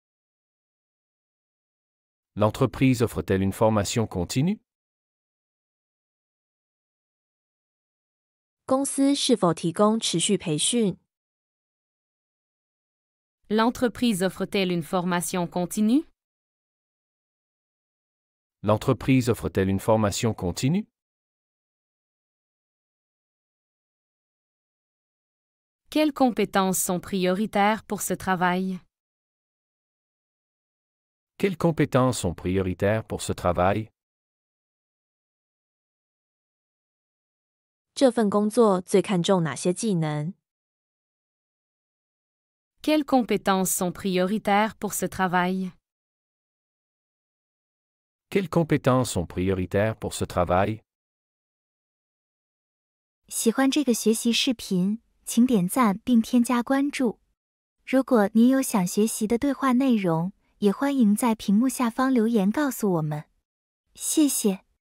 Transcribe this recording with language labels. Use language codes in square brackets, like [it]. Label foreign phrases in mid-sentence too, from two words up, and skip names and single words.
[fr] L'entreprise offre-t-elle une formation continue? [zh] 公司是否提供持续培训？ [fr] L'entreprise offre-t-elle une formation continue? L'entreprise offre-t-elle une formation continue? Quelles compétences sont prioritaires pour ce travail? Quelles compétences sont prioritaires pour ce travail? [zh] 这份工作最看重哪些技能？ [fr] Quelles compétences sont prioritaires pour ce travail? Quelles compétences sont prioritaires pour ce travail? [zh] 喜欢这个学习视频，请点赞并添加关注。如果您有想学习的对话内容，也欢迎在屏幕下方留言告诉我们。谢谢。